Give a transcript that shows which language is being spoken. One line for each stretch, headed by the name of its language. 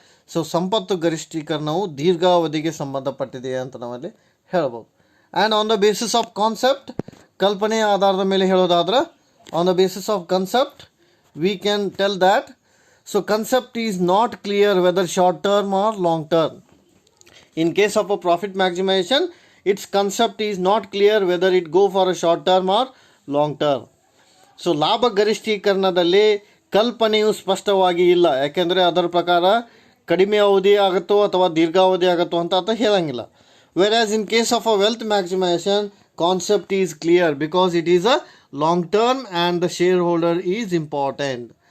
Kannada: So ಸಂಪತ್ತು ಗರಿಷ್ಠೀಕರಣವು ದೀರ್ಘಾವಧಿಗೆ ಸಂಬಂಧಪಟ್ಟಿದೆ ಅಂತ ನಾವಲ್ಲಿ ಹೇಳ್ಬೋದು.
English: and on the basis of concept,
Kannada: ಕಲ್ಪನೆಯ ಆಧಾರದ ಮೇಲೆ ಹೇಳೋದಾದ್ರೆ
English: On the basis of concept we can tell that so concept is not clear whether short term or long term. In case of a profit maximisation its concept is not clear whether it go for a short term or long term.
Kannada: So ಲಾಭ ಗರಿಷ್ಠೀಕರಣದಲ್ಲಿ ಕಲ್ಪನೆಯು ಸ್ಪಷ್ಟವಾಗಿ ಇಲ್ಲ. ಯಾಕೆಂದರೆ ಅದರ ಪ್ರಕಾರ ಕಡಿಮೆ ಅವಧಿ ಆಗುತ್ತೋ ಅಥವಾ ದೀರ್ಘಾವಧಿ ಆಗುತ್ತೋ ಅಂತ ಹೇಳಂಗಿಲ್ಲ.
English: Whereas in case of a wealth maximisation concept is clear because it is a long term and the shareholder is important.